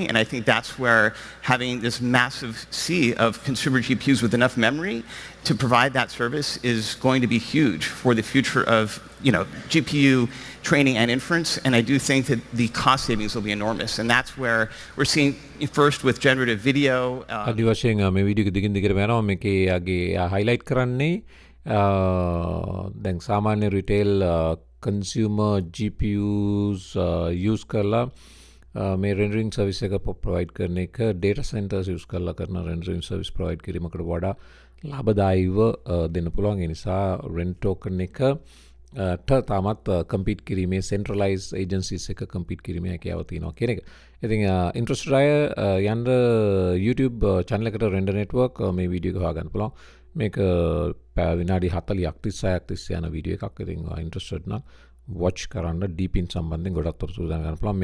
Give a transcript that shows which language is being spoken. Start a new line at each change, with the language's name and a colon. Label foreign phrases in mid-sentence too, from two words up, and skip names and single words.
English: And I think that's where having this massive sea of consumer GPUs with enough memory to provide that service is going to be huge for the future of GPU training and inference. And I do think that the cost savings will be enormous. And that's where we're seeing first with generative video.
Sinhala: අද වශයෙන් මේ වීඩියෝ එක දිගින් දිගටම යනවා. මේකේ ආගේ highlight කරන්නේ දැන් සාමාන්‍ය
English: retail consumer GPUs
Sinhala: use කරලා මේ
English: rendering service
Sinhala: එක provide කරන එක
English: data centers
Sinhala: use කරලා කරන
English: rendering service
Sinhala: provide කිරීමකට වඩා ලාභදායීව දෙන්න පුළුවන්. ඒ නිසා
English: render token
Sinhala: එක තාමත් compete කිරීමේ
English: centralized agencies
Sinhala: එක compete කිරීමේ හැකියාව තියෙනවා කියන එක. ඉතින් interested අය යන්න YouTube channel එකට render network මේ වීඩියෝ එක හොයාගන්න පුළුවන්. මේක විනාඩි 40ක් 36ක් තිස්සේ යන වීඩියෝ එකක්. ඉතින් interested නම් watch කරන්න DePin සම්බන්ධයෙන් ගොඩක් තොරතුරු දැනගන්න පුළුවන්.